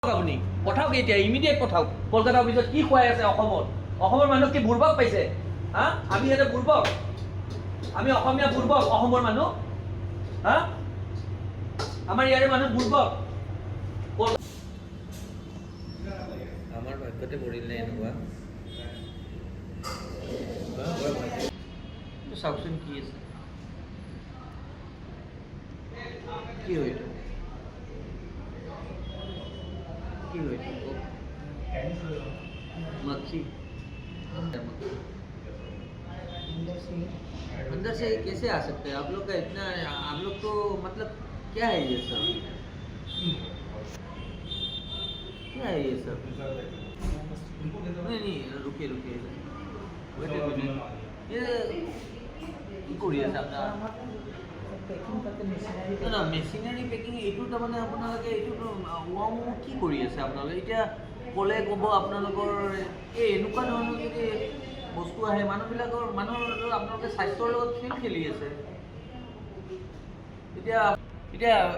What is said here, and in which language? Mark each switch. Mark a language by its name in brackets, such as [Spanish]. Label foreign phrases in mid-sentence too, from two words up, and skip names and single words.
[Assamese] আপুনি পঠাওক এতিয়া ইমিডিয়েট পঠাওক কলকাতা অফিচত কি খুৱাই আছে অসমৰ মানুহ কি বুৰ্বক পাইছে হা আমি এটা বুৰ্বক আমি অসমীয়া বুৰ্বক অসমৰ মানুহ হা আমাৰ ইয়াৰে মানুহ বুৰ্বক আমাৰ ভাগ্যতে পৰিলে এনেকুৱা চাওকচোন কি আছে কি হয় मक्खी [Hindi] अंदर से कैसे आ सकते हैं आप लोग का इतना आप लोग तो मतलब क्या है ये सब क्या है ये सब नहीं रुकिए ये कोरिया साहब [Assamese] না মেচিনাৰী পেকিং এইটো তাৰমানে আপোনালোকে এইটো কি কৰি আছে আপোনালোকে এতিয়া ক'লে ক'ব আপোনালোকৰ এই এনেকুৱা ধৰণৰ যদি বস্তু আহে মানুহৰ আপোনালোকে স্বাস্থ্যৰ লগত খেলি আছে এতিয়া